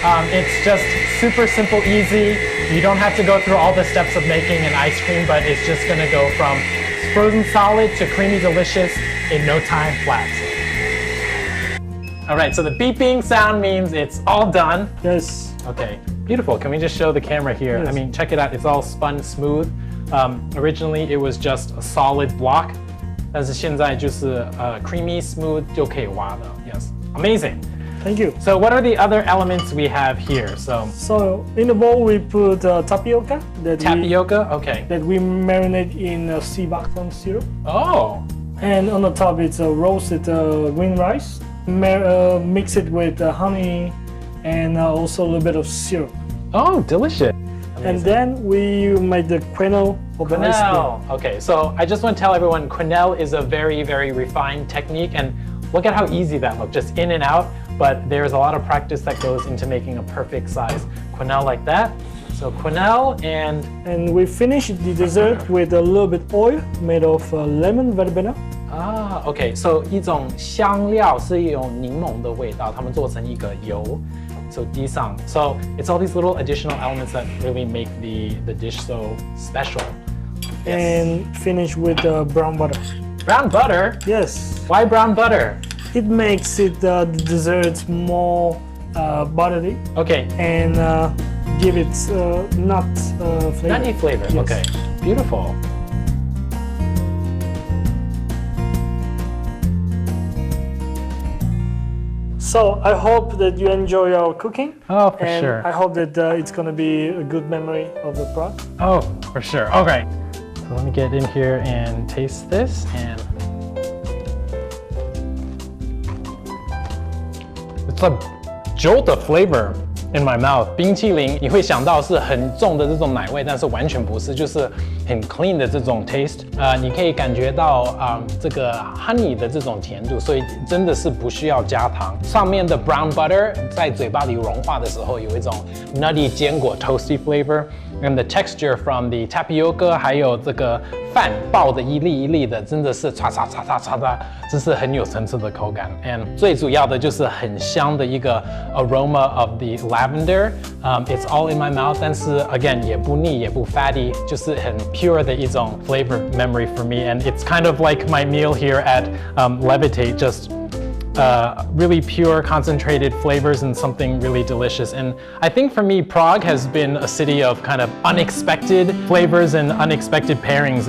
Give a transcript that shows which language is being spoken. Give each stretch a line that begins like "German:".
English: It's just super simple, easy. You don't have to go through all the steps of making an ice cream, but it's just gonna go from frozen solid to creamy delicious in no time flat. All right, so the beeping sound means it's all done. Yes. Okay, beautiful. Can we just show the camera here? Yes. I mean, check it out. It's all spun smooth. Originally, it was just a solid block.
Chinese: 但是现在就是
English: creamy smooth
Chinese: 就可以挖了.
English: Yes, amazing. Thank you. So what are the other elements we have here? So in the bowl we put tapioca Tapioca, okay. that we marinate in sea buckthorn syrup, Oh, and on the top it's roasted green rice. Mix it with honey and also a little bit of syrup, oh, delicious. and then we make the quenelle of the ice cream. Quenelle. Okay, so I just want to tell everyone, quenelle is a very, very refined technique, and look at how easy that looked, just in and out. But there's a lot of practice that goes into making a perfect size quenelle like that. So quenelle And we finish the dessert with a little bit oil made of lemon verbena. okay.
Chinese: So 一种香料是一种柠檬的味道，他们做成一个油。 So 滴上.
English: So it's all these little additional elements that really make the dish so special. And finish with brown butter. Brown butter? Yes. Why brown butter? It makes it the dessert more buttery Okay. and give it nut flavor. Nutty flavor. Yes. Okay. Beautiful. So I hope that you enjoy our cooking. Oh, for and sure. I hope that it's gonna be a good memory of the product. Oh, for sure. Okay. So let me get in here and taste this, and it's a jolt of flavor in my mouth.
Chinese: 冰淇淋你会想到是很重的这种奶味，但是完全不是，就是很 clean 的这种 taste。你可以感觉到这个 honey 的这种甜度，所以真的是不需要加糖。上面的 brown butter 在嘴巴里融化的时候，有一种 nutty 坚果 toasty flavor。
English: And the texture from the tapioca
Chinese: 还有这个饭爆的一粒一粒的，真的是唰唰唰唰唰的，这是很有层次的口感。 And 最主要的就是很香的一个
English: aroma of the lavender. It's all in my mouth.
Chinese: 但是 again 也不腻也不 fatty， 就是很 pure 的一种
English: flavor memory for me. And it's kind of like my meal here at Levitate. Just really pure, concentrated flavors and something really delicious. And I think for me, Prague has been a city of kind of unexpected flavors and unexpected pairings.